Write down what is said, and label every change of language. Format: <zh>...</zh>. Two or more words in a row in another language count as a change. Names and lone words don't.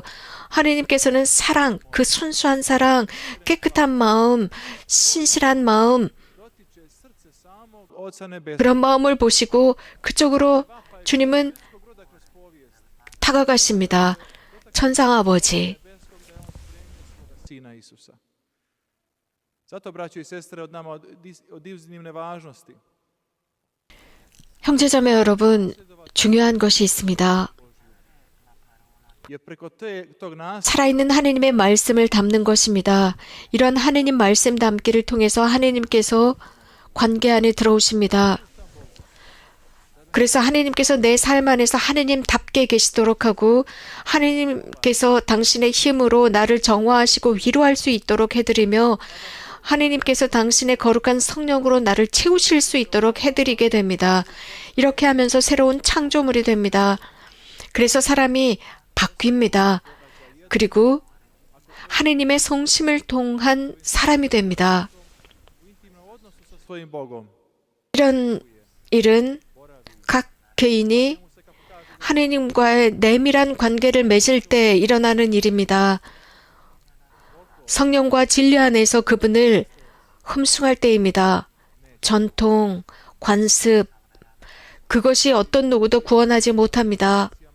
<ko>하느님께서는 사랑, 그 순수한 사랑, 깨끗한 마음, 신실한 마음,</ko> <hr>Dotiče srce samog Oca Nebeskog.</hr> <ko>그런 마음을 보시고 그쪽으로 주님은 다가가십니다. 천상아버지,</ko> <hr>Sina Isusa. Zato, braćo i sestre, od iznimne važnosti</hr> <ko>형제자매 여러분, 중요한 것이 있습니다.</ko> <hr>je preko tog nasljeđa</hr> <ko>살아있는 하느님의 말씀을 담는 것입니다. 이런 하느님 말씀 담기를 통해서 하느님께서 관계 안에 들어오십니다. 그래서 하느님께서 내 삶 안에서 하느님답게 계시도록 하고 하느님께서 당신의 힘으로 나를 정화하시고 위로할 수 있도록 해드리며 하느님께서 당신의 거룩한 성령으로 나를 채우실 수 있도록 해드리게 됩니다. 이렇게 하면서 새로운 창조물이 됩니다. 그래서 사람이 바뀝니다. 그리고 하느님의 성심을 통한 사람이 됩니다.</ko> <hr>u intimnom odnosu sa svojim Bogom.</hr> <ko>이런 일은 각 개인이 하느님과의 내밀한 관계를 맺을 때 일어나는 일입니다. 성령과 진리 안에서 그분을 흠숭할 때입니다. 전통, 관습, 그것이 어떤 누구도 구원하지 못합니다.</ko>